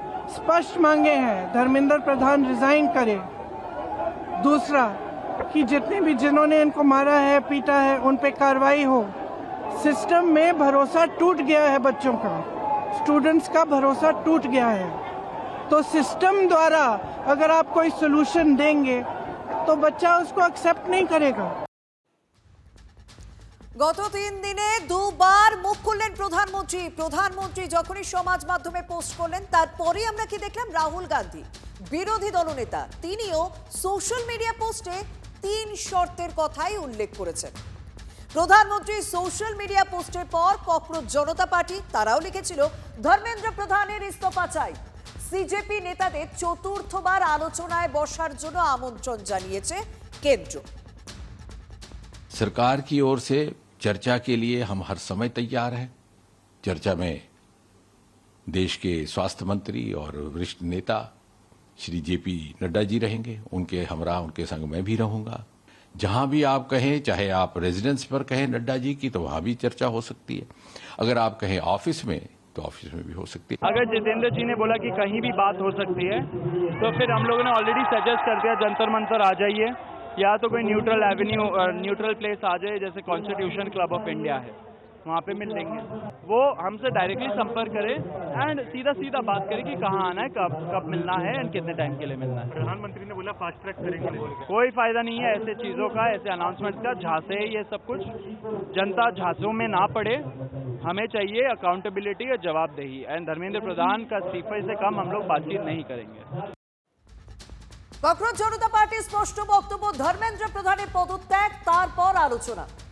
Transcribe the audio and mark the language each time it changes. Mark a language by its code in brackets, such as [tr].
[hi] स्पष्ट मांगे हैं, धर्मेंद्र प्रधान रिजाइन करे। दूसरा कि जितने भी जिन्होंने इनको मारा है, पीटा है, उन पे कार्रवाई हो। सिस्टम में भरोसा टूट गया है, बच्चों का, स्टूडेंट्स का भरोसा टूट गया है। तो सिस्टम द्वारा अगर आप कोई सोल्यूशन देंगे तो बच्चा उसको एक्सेप्ट नहीं करेगा। [bn] গত 3 দিনে দুবার মুখ খুললেন প্রধানমন্ত্রী। প্রধানমন্ত্রী যখনই সমাজ মাধ্যমে পোস্ট করলেন, তারপরেই আমরা কি দেখলাম, রাহুল গান্ধী, বিরোধী দলনেতা, তিনিও সোশ্যাল মিডিয়া পোস্টে 3 শর্তের কথাই উল্লেখ করেছেন। প্রধানমন্ত্রী সোশ্যাল মিডিয়া পোস্টের পর ককরোচ জনতা পার্টি তারাও লিখেছিল ধর্মেন্দ্র প্রধানের ইস্তফা চাই। সিজেপি নেতাদের চতুর্থবার আলোচনায় বসার জন্য আমন্ত্রণ জানিয়েছে কেন্দ্র। [hi] सरकार की ओर से चर्चा के लिए हम हर समय तैयार हैं। चर्चा में देश के स्वास्थ्य मंत्री और वरिष्ठ नेता श्री जेपी नड्डा जी रहेंगे। उनके हमरा उनके संग मैं भी रहूंगा। जहां भी आप कहें, चाहे आप रेजिडेंस पर कहें नड्डा जी की, तो वहां भी चर्चा हो सकती है। अगर आप कहें ऑफिस में, तो ऑफिस में भी हो सकती है। अगर जितेंद्र जी ने बोला कि कहीं भी बात हो सकती है, तो फिर हम लोगों ने ऑलरेडी सजेस्ट कर दिया जंतर मंतर आ जाइए, या तो कोई न्यूट्रल एवेन्यू न्यूट्रल प्लेस आ जाए, जैसे कॉन्स्टिट्यूशन क्लब ऑफ इंडिया है, वहाँ पे मिल लेंगे। वो हमसे डायरेक्टली संपर्क करे एंड सीधा सीधा बात करें कि कहाँ आना है, कब मिलना है एंड कितने टाइम के लिए मिलना है। प्रधानमंत्री ने बोला फास्ट ट्रैक करेंगे। कोई फायदा नहीं है ऐसे चीजों का, ऐसे अनाउंसमेंट का। झांसे ये सब कुछ, जनता झांसों में ना पड़े। हमें चाहिए अकाउंटेबिलिटी और जवाबदेही, एंड धर्मेंद्र प्रधान का इस्तीफे से कम हम लोग बातचीत नहीं करेंगे। [bn] ককরোচ জনতা পার্টির স্পষ্ট বক্তব্য, ধর্মেন্দ্র প্রধানের পদত্যাগ, তারপর আলোচনা।